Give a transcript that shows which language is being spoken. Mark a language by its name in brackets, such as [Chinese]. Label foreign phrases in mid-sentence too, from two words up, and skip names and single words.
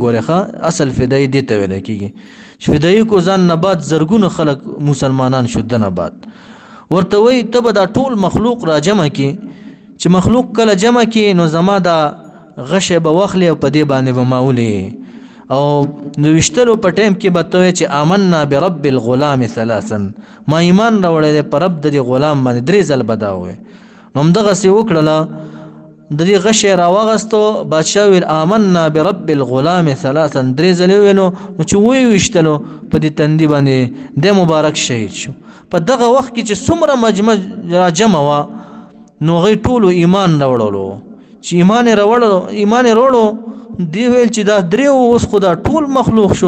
[Pashto] ګورې ښه اصل فدایي دې ته ویلی کېږي چې فدایي کو ځان نه بعد زرګونه خلک مسلمانان شو د نه بعد. ورته وایي ته به دا ټول مخلوق را جمع کړي، چې مخلوق کله جمع کړي نو زما دا غشې به واخلي او په دې باندې به ما ولي، او نو ویشتلو په ټایم کې به ته وایې چې [Arabic] آمنا برب الغلام ثلاثا، [Pashto] ما ایمان راوړی دی په رب د دې غلام باندې. 3 ځل به دا ووایې. نو همدغسې وکړله، د دې غشې راواغستو. بادشاه ویل [Arabic] آمنا برب الغلام ثلاثا، [Pashto] 3 ځلې وویلو. نو چې ویشتلو په دې تندي باندې دی مبارک شهید شو. په دغه وخت کې چې څومره مجمع را جمع وه نو هغوی ټولو ایمان راوړلو. چې ایمان یې راوړو دی ویل چې دا 3 اوس خو دا ټول مخلوق شو.